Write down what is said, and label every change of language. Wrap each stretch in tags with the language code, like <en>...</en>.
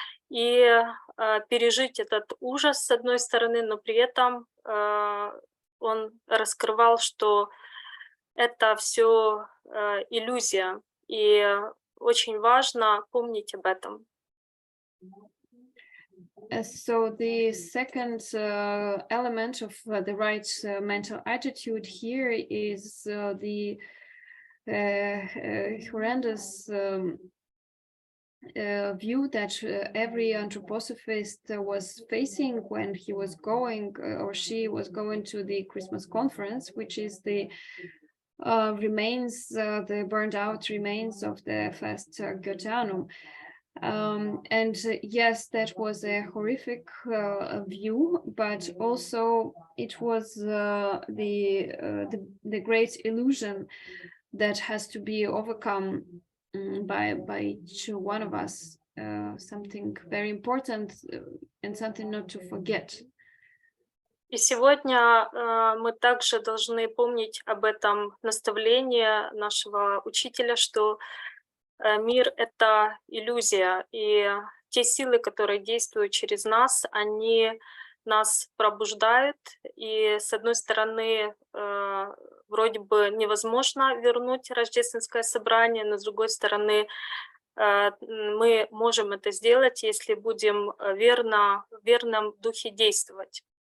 <ru>и пережить этот ужас с одной стороны, но при этом он раскрывал, что это все иллюзия, и очень важно помнить об этом.</ru> <en>So the second element of the right mental attitude here is the horrendous view that every anthroposophist was facing when he was going or she was going to the Christmas conference, which is the remains, the burned out remains of the first Goetheanum. And yes, that was a horrific view, but also it was the great illusion that has to be overcome by each one of us, something very important and something not to forget.</en> <ru>И сегодня мы также должны помнить об этом наставлении нашего учителя, что мир — это иллюзия, и те силы, которые действуют через нас, они нас пробуждают, и с одной стороны, вроде бы невозможно вернуть рождественское собрание, но с другой стороны, мы можем это сделать, если будем в верном духе действовать.</ru>